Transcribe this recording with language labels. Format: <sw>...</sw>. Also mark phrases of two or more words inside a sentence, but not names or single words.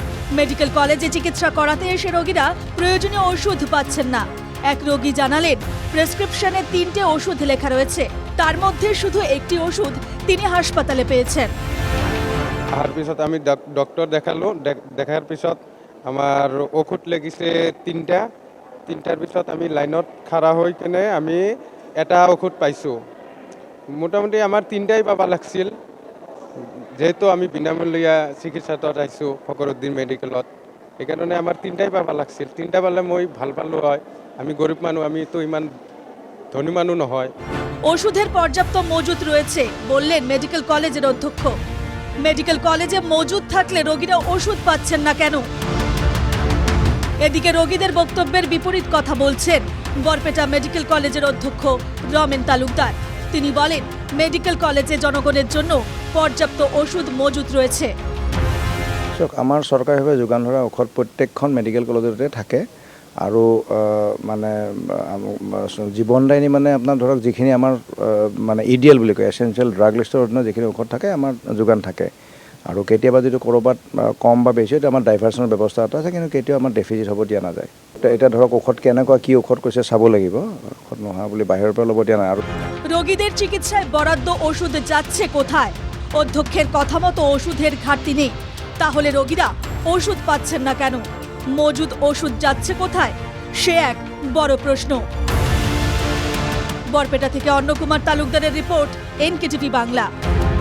<bn>মেডিকেল কলেজে চিকিৎসা করাতে এসে রোগীরা প্রয়োজনীয় ওষুধ পাচ্ছেন না। এক রোগী জানালেন, প্রেসক্রিপশনে 3টে ওষুধ লেখা রয়েছে, তার মধ্যে শুধু একটি ওষুধ তিনি হাসপাতালে পেয়েছেন।</bn> <as>তার পিছত আমি ডক্টর দেখার পিছত আমার ঔষধ লেগিছে 3টার পিছত আমি লাইনত খাড়া হৈ কেনে আমি এটা ঔষধ পাইছোঁ। মোটামুটি আমার 3টাই পাবা লাগছিল, যেহেতু আমি বিনামূলীয়া চিকিৎসাত আইছোঁ ফকৰুদ্দিন মেডিকেলত, সেইকাৰণে আমার 3টাই পাবা লাগছিল। 3টা পালে মই ভাল পালোঁ হয়। আমি গরিব মানুষ, আমি তো ইমান ধনী মানুষ নহয়।</as> <bn>ওষুধের পর্যাপ্ত মজুত রয়েছে বললেন মেডিকেল কলেজের অধ্যক্ষ। মেডিকেল কলেজে মজুদ থাকলে রোগীরা ওষুধ পাচ্ছেন না কেন? এদিকে রোগীদের বক্তব্যের বিপরীত কথা বলছেন বরপেটা মেডিকেল কলেজের অধ্যক্ষ রমেন তালুকদার। তিনি বলেন, মেডিকেল কলেজে জনগণের জন্য পর্যাপ্ত ওষুধ মজুত রয়েছে।</bn> <as>আমাৰ চৰকাৰীভাৱে যোগান ধৰা ঔষধ প্ৰত্যেকখন মেডিকেল কলেজতে থাকে আৰু মানে জীৱনদায়িনী মানে আপোনাৰ ধৰক যিখিনি আমাৰ মানে ইডিএল বুলি কয়,</as> <en>essential drug</en> <as>লিষ্টৰ অধীনত যিখিনি ঔষধ থাকে আমাৰ যোগান থাকে। আৰু কেতিয়াবা যদি ক'ৰবাত কম বা বেছি হয় আমাৰ ডাইভাৰ্চনৰ ব্যৱস্থা এটা আছে, কিন্তু কেতিয়াও আমাৰ ডেফিচিট হ'ব দিয়া নাযায়। এতিয়া ধৰক ঔষধ কেনেকুৱা কি ঔষধ কৈছে চাব লাগিব, ঔষধ নোহোৱা বুলি বাহিৰৰ পৰা ল'ব দিয়া নাই। আৰু</as> <bn>রোগীদের চিকিৎসায় বরাদ্দ ওষুধ যাচ্ছে কোথায়? অধ্যক্ষের কথা মতো ওষুধের ঘাটতি নেই, তাহলে রোগীরা ওষুধ পাচ্ছেন না কেন? মজুদ ওষুধ যাচ্ছে কোথায়? সে এক বড় প্রশ্ন। বরপেটা থেকে অন্নকুমার তালুকদারের রিপোর্ট, এনকেটিভি বাংলা।</bn>